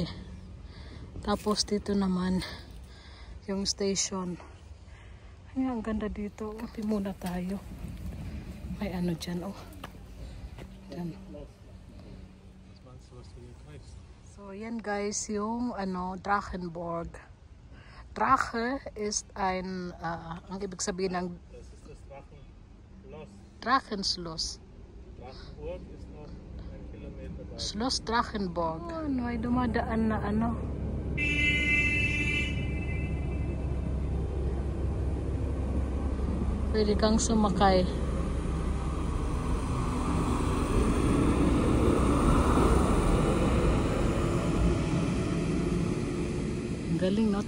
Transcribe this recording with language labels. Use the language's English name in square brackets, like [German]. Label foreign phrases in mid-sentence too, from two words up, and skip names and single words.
[Filipino] Tapos dito naman yung station. Ay, ang ganda dito. Kape muna tayo. May dyan oh. Dyan. So yan guys yung Drachenborg. [German] Drache ist [Filipino] ang ibig sabihin ng Drachenschloss. [German] Drachenburg ist noch 1 Kilometer weit. Schloss Drachenborg. [Filipino] Ay dumadaan na Pwede kang sumakay. Galing no.